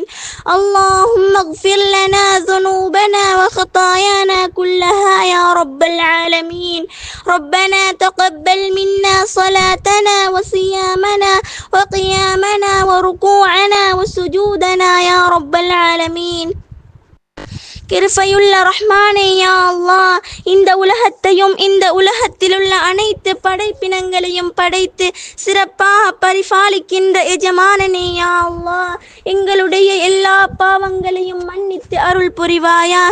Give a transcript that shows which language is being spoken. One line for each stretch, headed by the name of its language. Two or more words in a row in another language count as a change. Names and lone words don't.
Arabic: اللهم اغفر لنا ذنوبنا وخطايانا كلها يا رب العالمين. ربنا تقبل منا صلاتنا وصيامنا وقيامنا وركوعنا وسجودنا يا رب العالمين.
Tamil: கிருபையுள்ள ரஹ்மானே
Arabic: يا الله,
Tamil: இந்த உலகத்தையும் இந்த உலகத்திலுள்ள அனைத்து படைப்பினங்களையும் படைத்து சிறப்பாக பரிபாலிக்கின்ற எஜமானனே
Arabic: يا الله,
Tamil: எங்களுடைய எல்லா பாவங்களையும் மன்னித்து அருள் புரிவாயாக.